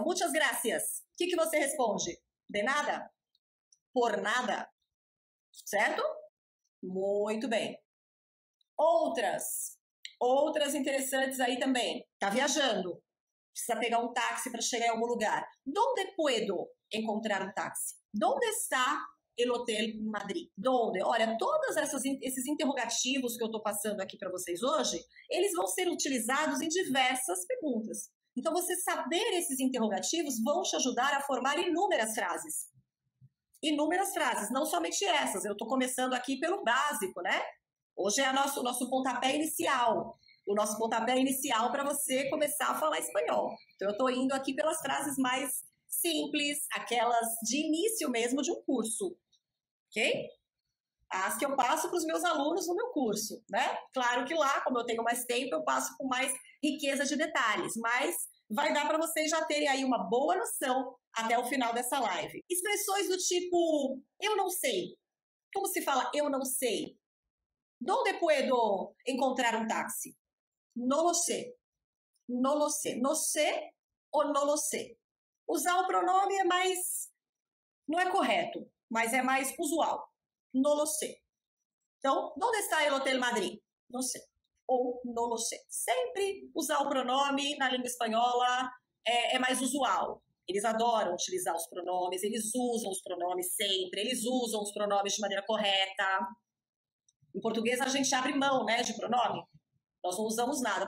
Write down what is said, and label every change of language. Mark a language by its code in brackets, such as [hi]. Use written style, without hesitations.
[pt] Muitas gracias. O que você responde? De nada? Por nada? Certo? Muito bem. Outras interessantes aí também. Tá viajando. Precisa pegar um táxi para chegar em algum lugar. [es] ¿Dónde puedo encontrar um táxi? ¿Dónde está el Hotel Madrid? ¿Dónde? [pt] Olha, todos esses interrogativos que eu estou passando aqui para vocês hoje, eles vão ser utilizados em diversas perguntas. Então, você saber esses interrogativos vão te ajudar a formar inúmeras frases. Inúmeras frases, não somente essas. Eu estou começando aqui pelo básico, né? Hoje é o nosso pontapé inicial. O nosso pontapé inicial para você começar a falar espanhol. Então, eu estou indo aqui pelas frases mais simples, aquelas de início mesmo de um curso, ok? As que eu passo para os meus alunos no meu curso, né? Claro que lá, como eu tenho mais tempo, eu passo com mais riqueza de detalhes, mas vai dar para vocês já terem aí uma boa noção até o final dessa live. Expressões do tipo, eu não sei. Como se fala eu não sei? [es] ¿Dónde puedo encontrar um táxi? No lo sé. No lo sé. No sé ou no lo sé. [pt] Usar o pronome é mais... não é correto, mas é mais usual. [es] No lo sé. Então, ¿dónde está el Hotel Madrid? No sé. Ou no lo sé. [pt] Sempre usar o pronome na língua espanhola é mais usual. Eles adoram utilizar os pronomes, eles usam os pronomes sempre, eles usam os pronomes de maneira correta. Em português, a gente abre mão, né, de pronome. Nós não usamos nada.